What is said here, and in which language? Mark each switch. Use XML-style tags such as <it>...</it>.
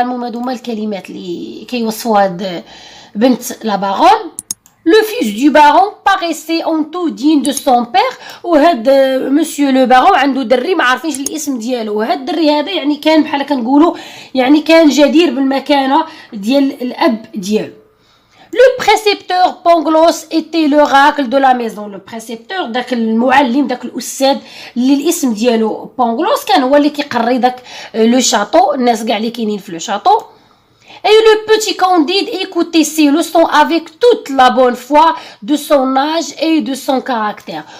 <ar>المهم هادو هما الكلمات اللي كيوصفوا هاد بنت لا بارون.</ar> <fr>لو فيس دو بارون paraissait en tout digne de son père.</fr> <ar>وهاد مسيو لو بارون عنده دري ما عارفينش الاسم ديالو. وهاد الدري هذا يعني كان بحال كنقولوا يعني كان جدير بالمكانه ديال الاب ديالو.</ar> <fr>Le précepteur Pangloss était l'oracle de la maison.</fr> <ar>Le précepteur داك المعلم داك الاستاذ اللي الاسم ديالو بونغلوس كان هو اللي كيقري داك لو شاطو الناس كاع اللي كاينين في لو شاطو.</ar> <fr>Et le petit Candide écoutait ses leçons avec toute la bonne foi de son âge et de son caractère.</fr>